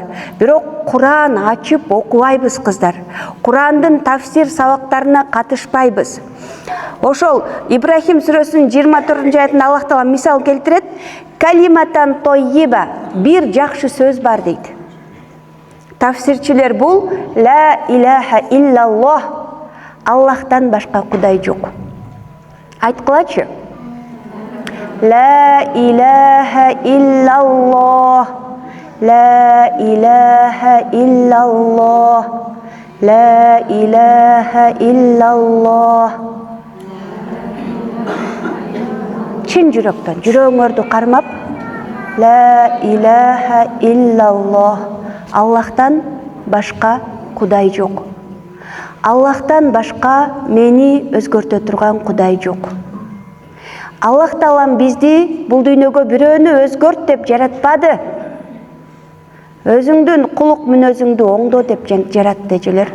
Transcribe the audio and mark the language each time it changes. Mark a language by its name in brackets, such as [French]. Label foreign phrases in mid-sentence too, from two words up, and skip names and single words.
[Kyrgyz] Бирок Куран ачып окубайбыз кыздар. Курандын тафсир сабактарына катышпайбыз. Ошол Ибрахим сүрөсүнүн 24-аятында Аллах Таала мисал келтирет. [Arabic] كلمة طيبة, [Kyrgyz] бир жакшы сөз бар дейт. Тафсирчилер бул [Arabic] لا إله إلا الله, [Kyrgyz] Аллахтан башка кудай жок. Айткылачы. [Arabic] لا إله إلا الله، لا إله إلا الله، لا إله إلا الله. [Kyrgyz] Çin жүрөктөн, жүрөгүңөрдү кармап, [Arabic] لا إله إلا الله, [Kyrgyz] Аллахтан башка кудай жок. Аллахтан башка мени өзгөртө турган кудай жок. Аллах Таалам бизди бул дүйнөгө бирөөнү өзгөрт деп жаратпады. Өзүңдүн кулук мүнөзүңдү оңдо деп жаратты эжелер.